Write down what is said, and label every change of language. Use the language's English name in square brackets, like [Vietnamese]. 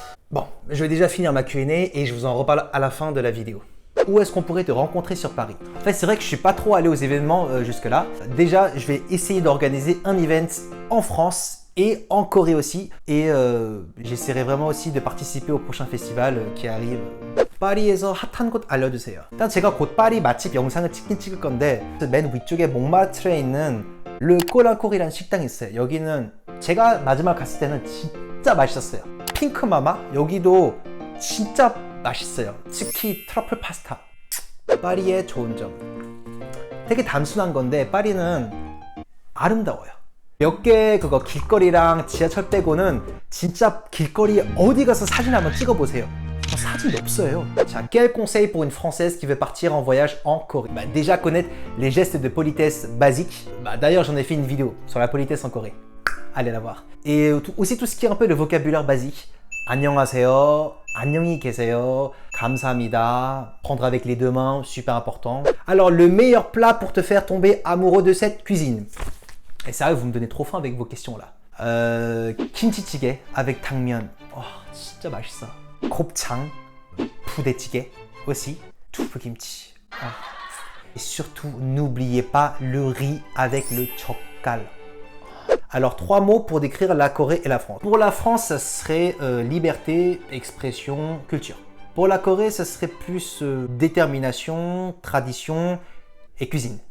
[French] Bon, je vais déjà finir ma Q&A et je vous en reparle à la fin de la vidéo. Où est-ce qu'on pourrait te rencontrer sur Paris? En fait, c'est vrai que je suis pas trop allé aux événements jusque-là. Déjà, je vais essayer d'organiser un event en France et en Corée aussi. Et j'essaierai vraiment aussi de participer au prochain festival qui arrive. [Korean] 파리에서 핫한 곳 알려주세요. 일단 제가 곧 파리 맛집 영상을 찍을 건데 맨 위쪽에 몽마르트에 있는 르 꼬랑코리라는 식당이 있어요. 여기는 제가 마지막 갔을 때는 진짜 맛있었어요. 핑크마마 여기도 진짜 맛있어요. 특히 트러플 파스타. 파리의 좋은 점 되게 단순한 건데 파리는 아름다워요. 몇 개 그거 길거리랑 지하철 빼고는 진짜 길거리에 어디 가서 사진 한번 찍어보세요. 사진이 없어요. [French] 자, quel conseil pour une française qui veut partir en voyage en Corée? Déjà connaître les gestes de politesse basiques. D'ailleurs, j'en ai fait une vidéo sur la politesse en Corée. Allez la voir. Et aussi tout ce qui est un peu le vocabulaire basique. [Korean] 안녕하세요, 안녕히 계세요, 감사합니다, [French] prendre avec les deux mains, super important. Alors, le meilleur plat pour te faire tomber amoureux de cette cuisine. Et ça, vous me donnez trop faim avec vos questions là. [Korean] 김치찌개 avec 당면. 진짜 맛있어. 곱창, 부대찌개 aussi, 두부김치. [French] Et surtout, n'oubliez pas le riz avec le 젓갈. Alors, 3 mots pour décrire la Corée et la France. Pour la France, ça serait liberté, expression, culture. Pour la Corée, ça serait plus détermination, tradition et cuisine.